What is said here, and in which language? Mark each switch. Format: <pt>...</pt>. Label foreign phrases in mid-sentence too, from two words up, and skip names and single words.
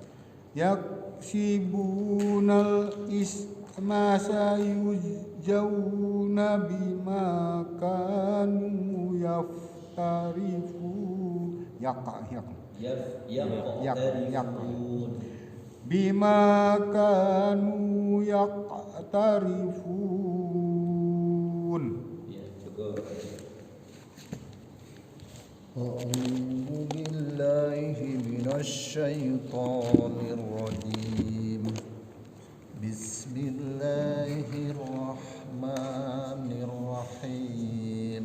<ar>يكسبون الإثم سيجزون بما كانوا يفترفون يقترفون. بما كانوا يقترفون.</ar> <id>Ya, cukup.</id> <ar>أعوذ بالله من الشيطان الرجيم بسم الله الرحمن الرحيم</ar>